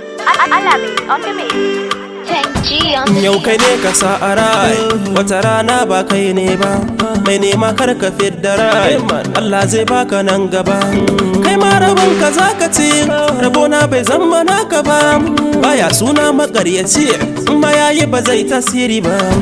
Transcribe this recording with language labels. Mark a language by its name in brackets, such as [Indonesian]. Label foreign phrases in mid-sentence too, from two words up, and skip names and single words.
[English] Al-, Alamin on the mix. [Hausa] Kenji [English] on the [Hausa] Yau kai ne ka sa a rai, wata rana ba kai ne ba. Mai nema kar ka fidda rai, Allah zai baka nan gaba. Kai ma rabon ka za ka ci, rabona bai zama naka ba. Baya suna maƙaryaci, in ma ya yi ba zai tasiri ba.